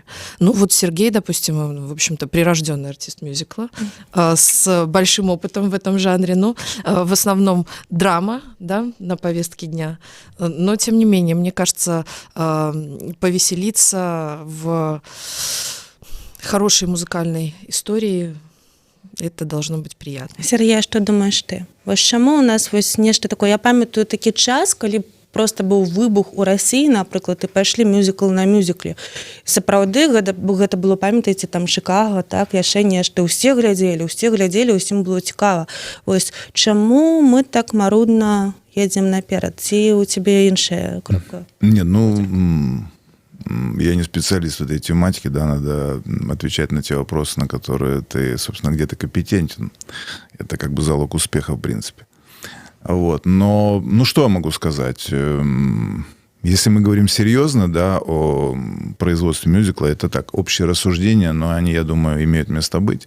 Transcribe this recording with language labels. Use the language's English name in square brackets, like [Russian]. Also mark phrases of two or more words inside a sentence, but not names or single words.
[Russian] Ну вот Сергей, допустим, в общем-то, прирожденный артист мюзикла с большим опытом в этом жанре, но в основном драма, да, на повестке дня. Но, тем не менее, мне кажется, повеселиться в хорошей музыкальной истории — это должно быть приятно. [Belarusian] Сергей, што думаеш ты? Вось чаму у нас вось нешта такое? Я памятаю такі час, калі просто быў выбух у Расіі, напрыклад, і пайшлі мюзікл на мюзікле. Сапраўды, гэта было, памятаеце, там Чыкага, так, яшчэ нешта. Усе глядзелі, усім было цікава. Вось чаму мы так марудна едзем наперад? Ці ў цябе іншая кропка? [Russian] Нет, ну, я не специалист в этой тематике, да, надо отвечать на те вопросы, на которые ты, собственно, где-то компетентен. Это как бы залог успеха, в принципе. Вот. Но, ну, что я могу сказать? Если мы говорим серьезно, да, о производстве мюзикла, это так, общее рассуждение, но они, я думаю, имеют место быть.